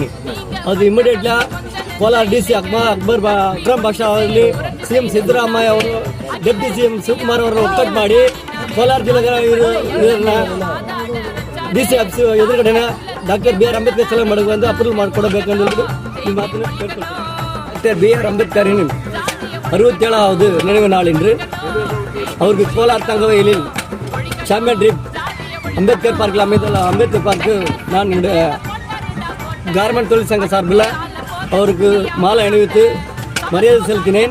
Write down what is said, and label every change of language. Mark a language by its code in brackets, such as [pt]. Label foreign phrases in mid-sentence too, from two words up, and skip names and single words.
[kn] ಅದು ಇಮಿಡಿಯೇಟ್ಲಿ ಕೋಲಾರ DC ಅಕ್ರಮ್ ಬಾಷಾ ಅವರಲ್ಲಿ CM ಸಿದ್ದರಾಮಯ್ಯ ಅವರು, ಡೆಪ್ಟಿ CM ಶಿವಕುಮಾರ್ ಅವರನ್ನು ಒಕ್ಕಟ್ಟು ಮಾಡಿ ಕೋಲಾರ ಜಿಲ್ಲೆಗೆ DC ಆಫೀಸ್ ಎದುರುಗಡೆ ಡಾಕ್ಟರ್ BR ಅಂಬೇಡ್ಕರ್ ಶಿಲಾ ಮಡಗುವಂತ ಅಪ್ರೂವಲ್ ಮಾಡಿಕೊಡಬೇಕಂದ್ರೆ ಈ ಮಾತನ್ನು ಕೇಳ್ಕೊಳ್ತೀನಿ. [ta] ಡಾಕ್ಟರ್ BR ಅಂಬೇಡ್ಕರ್ 67வது நினைவு நாள் இன்று. அவருக்கு கோலார் தங்கவயலில் சாம்பியன் ட்ரிப் அம்பேத்கர் பார்க்கில் அமைந்துள்ள அம்பேத்கர் பார்க்கு நான் என்னுடைய கார்மெண்ட் தொழிற்சங்க சார்பில் அவருக்கு மாலை அணிவித்து மரியாதை செலுத்தினேன்.